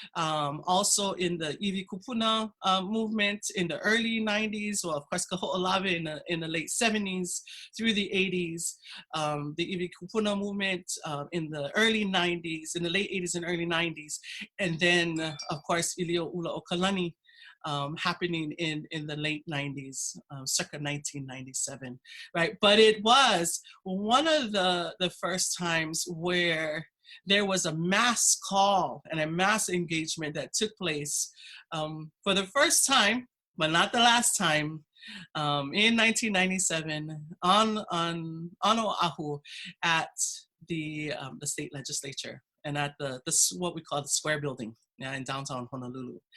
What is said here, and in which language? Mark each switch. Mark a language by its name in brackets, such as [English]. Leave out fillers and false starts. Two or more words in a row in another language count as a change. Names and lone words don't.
[English] also in the Iwi Kupuna movement in the early 90s, well, of course, Kaho'olawe in the late 70s through the 80s, the Iwi Kupuna movement in the early 90s, in the late 80s and early 90s, and then, of course, ʻīlioʻulaokalani happening in the late 90s, circa 1997, right? But it was one of the first times where there was a mass call and a mass engagement that took place for the first time, but not the last time, in 1997 on Oahu at the state legislature and at the what we call the Square Building, yeah, in downtown Honolulu.